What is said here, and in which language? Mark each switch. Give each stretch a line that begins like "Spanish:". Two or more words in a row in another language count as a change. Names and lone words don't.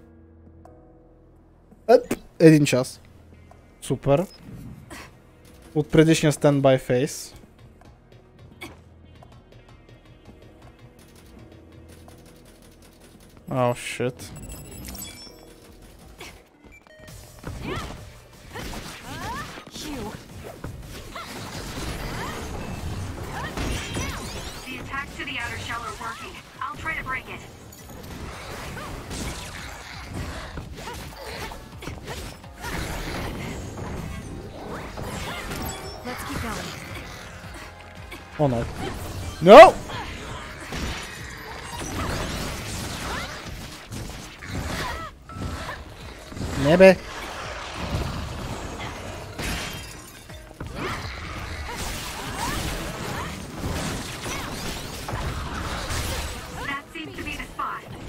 Bulgarian: 1 час. Супер. От предишния
English: standby phase. Oh shit. The attacks to the outer shell are working. I'll try to break it. Let's keep going. Oh no. No!
Bulgarian: Не бе.
English: That seems to be the spot.